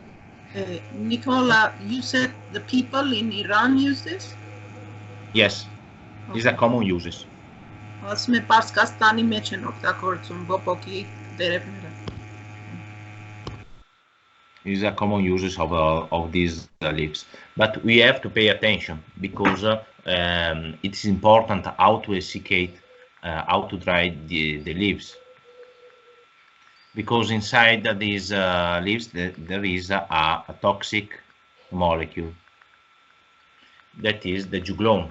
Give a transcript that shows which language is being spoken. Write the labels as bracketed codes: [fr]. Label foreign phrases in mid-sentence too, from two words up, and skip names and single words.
[en] Nicola, you said the people in Iran use this? Yes, these are common uses. [hy] Ասում է Պարսկաստանի մեջ են օգտագործում բոբոկի տերևները։ [en] These are common uses of these leaves, but we have to pay attention because it's important how to essiccate, how to dry the leaves, because inside these leaves there is a toxic molecule that is the juglone.